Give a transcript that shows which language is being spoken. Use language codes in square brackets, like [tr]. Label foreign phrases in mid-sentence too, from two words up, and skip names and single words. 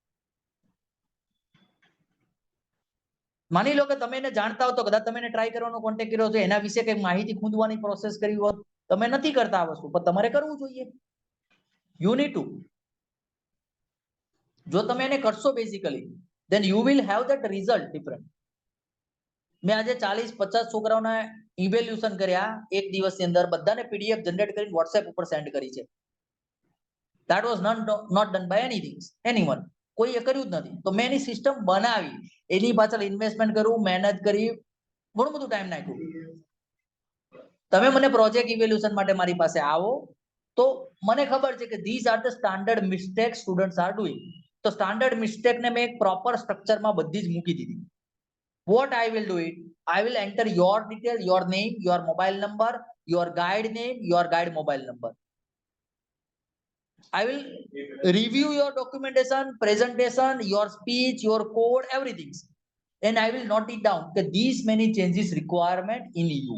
[gu] માની લો કે તમે એને જાણતા હો તો કદાચ તમે એને ટ્રાય કરવાનો કોન્ટેક્ટ કર્યો છે, એના વિશે કંઈક માહિતી ખોદવાની પ્રોસેસ કરી હોત, તમે નથી કરતા આ વસ્તુ, પણ તમારે કરવું જોઈએ. [en] you need to. [gu] જો તમે એને કરશો બેઝિકલી, [en] then you will have that result different. [gu] મેં આજે 40-50 છોકરાઓના ઇવેલ્યુશન કર્યા એક દિવસની અંદર, બધાને [en] PDF generate [gu] કરીને WhatsApp ઉપર સેન્ડ કરી છે. [en] That was not done by anyone. [gu] કોઈએ કર્યું જ નથી. તો મેં એની સિસ્ટમ બનાવી, એની પાછળ ઇન્વેસ્ટમેન્ટ કર્યું, મહેનત કરી, ઘણું બધું ટાઈમ નાખ્યું. તમે મને [en] project evaluation [gu] માટે મારી પાસે આવો તો મને ખબર છે કે [en] these are the standard mistakes students are doing. [gu] તો [en] standard mistake [gu] ને મેં એક [en] proper structureમાં [gu] બધી જ મૂકી દીધી. [en] What I will do it, I will enter your detail, your name, your mobile number, your guide name, your guide mobile number. I will review your documentation, presentation, your speech, your code, everything, and I will note it down that these many changes requirement in you.